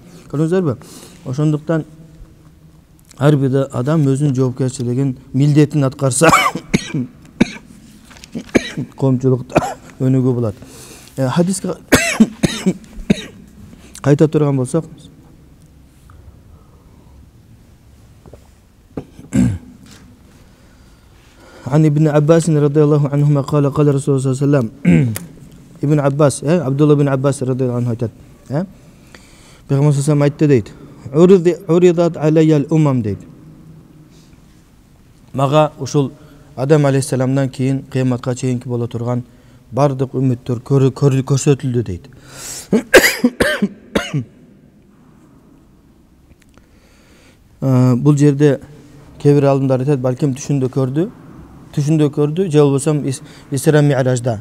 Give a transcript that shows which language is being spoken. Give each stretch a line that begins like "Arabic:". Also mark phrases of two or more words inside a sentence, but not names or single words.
Kyrgyz: Көрдүңүздарбы? Ошондуктан ар бир адам өзүнүн жоопкерчилигин, милдетин аткарса, коомчулукта өнүгүү болот. Хадиске кайта турган болсок,
Arabic: عن ابن عباس رضي الله عنهما قال قال رسول الله صلى الله عليه وسلم ابن عباس عبد الله بن عباس رضي الله عنه айтат.
Kyrgyz: Пейгамбар саллаллаху айтты дейт.
Arabic: عرضت علي الأمم дейт.
Kyrgyz: Мага ушул Адам алейхиссаламдан кийин кыяматка чейинки боло турган бардык үммөттөр көрсөтүлдү дейт. Бул жерде кээ бир алымдар айтат, балким түшүндө көрдү, же болбосо Исра Ми'ражда.